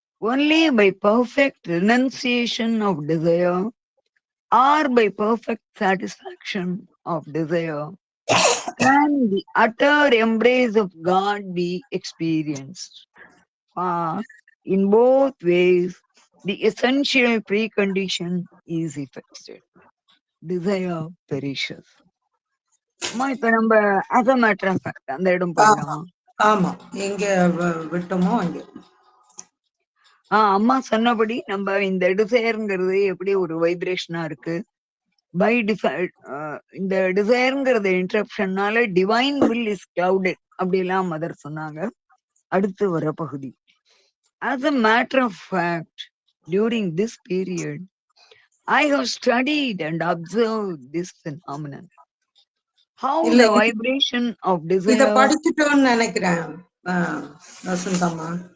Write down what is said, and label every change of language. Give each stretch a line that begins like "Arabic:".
English: Only by perfect renunciation of desire or by perfect satisfaction of desire can the utter embrace of God be experienced. For in both ways, the essential precondition is effected. Desire perishes.
Tamil: அம்மா இப்ப நம்ம
English: as a matter of fact
Tamil: அந்த இடம் போயிடலாமா? ஆமா, எங்க விட்டோமோ அங்க. அம்மா சொன்னபடி நம்ம இந்த டிசைர்ங்கிறது எப்படி ஒரு வைப்ரேஷனா இருக்கு. பை இந்த டிசைர்ங்கிறது இன்டரப்ஷன்னால
English: divine will is clouded
Tamil: அப்படிலாம் மதர் சொன்னாங்க. அடுத்து வர பகுதி.
English: As a matter of fact, during this period, I have studied and observed this phenomenon. How the vibration of desire.
Tamil: இத படிச்சிட்டோம்னு நினைக்கிறேன் வசந்தம்மா.